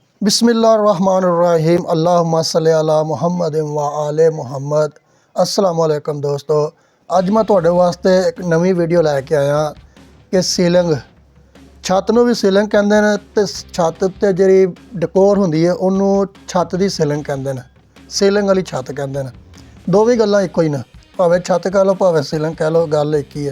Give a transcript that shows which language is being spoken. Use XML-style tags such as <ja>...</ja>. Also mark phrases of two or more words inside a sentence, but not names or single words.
<ar>بسم الله الرحمن الرحيم اللهم صل على محمد وآل محمد. السلام عليكم</ar> <pa>दोस्तों, ਅੱਜ ਮੈਂ ਤੁਹਾਡੇ ਵਾਸਤੇ ਇੱਕ ਨਵੀਂ ਵੀਡੀਓ ਲੈ ਕੇ ਆਇਆ ਕਿ ਸੀਲਿੰਗ, ਛੱਤ ਨੂੰ ਵੀ ਸੀਲਿੰਗ ਕਹਿੰਦੇ ਨੇ ਤੇ ਛੱਤ ਤੇ ਜਿਹੜੀ ਡੈਕੋਰ ਹੁੰਦੀ ਹੈ ਉਹਨੂੰ ਛੱਤ ਦੀ ਸੀਲਿੰਗ ਕਹਿੰਦੇ ਨੇ, ਸੀਲਿੰਗ ਵਾਲੀ ਛੱਤ ਕਹਿੰਦੇ ਨੇ। ਦੋਵੇਂ ਗੱਲਾਂ ਇੱਕੋ ਹੀ ਨੇ, ਭਾਵੇਂ ਛੱਤ ਕਹਿ ਲਓ ਭਾਵੇਂ ਸੀਲਿੰਗ ਕਹਿ ਲਓ, ਗੱਲ ਇੱਕ ਹੀ ਹੈ।</pa>